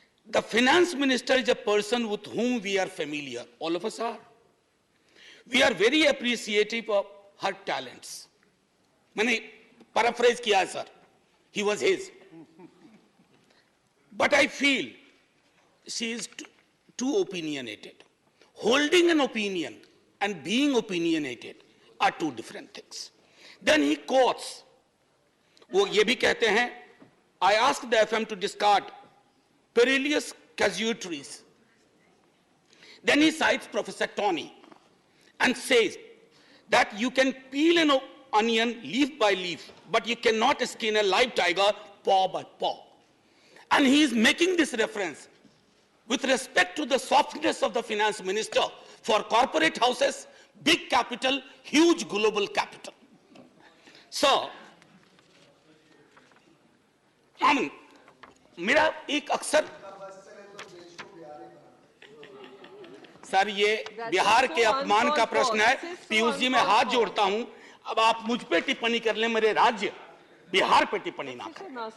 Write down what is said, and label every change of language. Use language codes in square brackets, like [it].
[en] The finance minister is a person with whom we are familiar. All of us are. We are very appreciative of her talents. [hi] मैंने [en] paraphrase [hi] किया है, sir. [en] He was his. But I feel she is too opinionated. Holding an opinion and being opinionated are two different things. Then he quotes, [hi] वो ये भी कहते हैं, [en] I asked the FM to discard perilous casualties. Then he cites Professor Tony and says that you can peel an onion leaf by leaf, but you cannot skin a live tiger paw by paw. And he is making this reference with respect to the softness of the finance minister for corporate houses, big capital, huge global capital. [hi] So, मेरा एक अक्सर sir ये बिहार के अपमान का प्रश्न है। पीयूष जी मैं हाथ जोड़ता हूं, अब आप मुझ पे टिप्पणी कर लें, मेरे राज्य बिहार पे टिप्पणी ना करें।